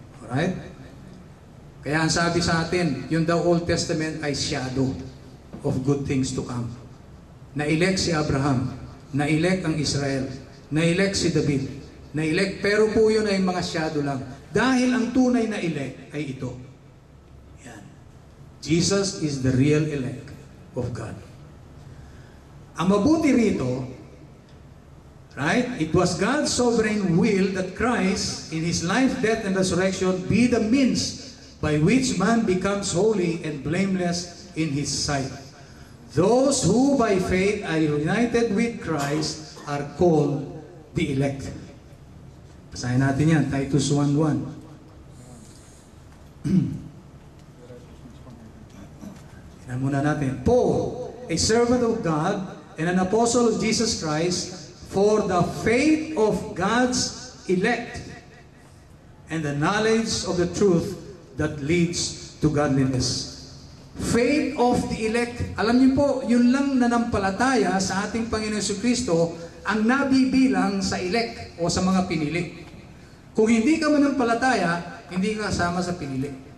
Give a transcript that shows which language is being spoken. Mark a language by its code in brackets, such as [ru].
[tl] Alright? Kaya ang sabi sa atin, yung daw Old Testament ay [en] shadow of good things to come. [tl] Na-elect si Abraham, na-elect ang Israel, na-elect si David, na-elect, pero po yun ay mga shadow lang. Dahil ang tunay na elect ay ito. Yan. [en] Jesus is the real elect of God. [tl] Ang mabuti rito, [en] right? It was God's sovereign will that Christ, in His life, death, and resurrection, be the means by which man becomes holy and blameless in His sight. Those who by faith are united with Christ are called the elect. [tl] Basahin natin yan, Titus 1:1. Tingnan muna natin. [en] Paul, a servant of God and an apostle of Jesus Christ, for the faith of God's elect and the knowledge of the truth that leads to godliness. Faith of the elect. [tl] Alam niyo po, yun lang nanampalataya sa ating Panginoon Jesucristo ang nabibilang sa elect o sa mga pinili. Kung hindi ka manampalataya, hindi ka kasama sa pinili.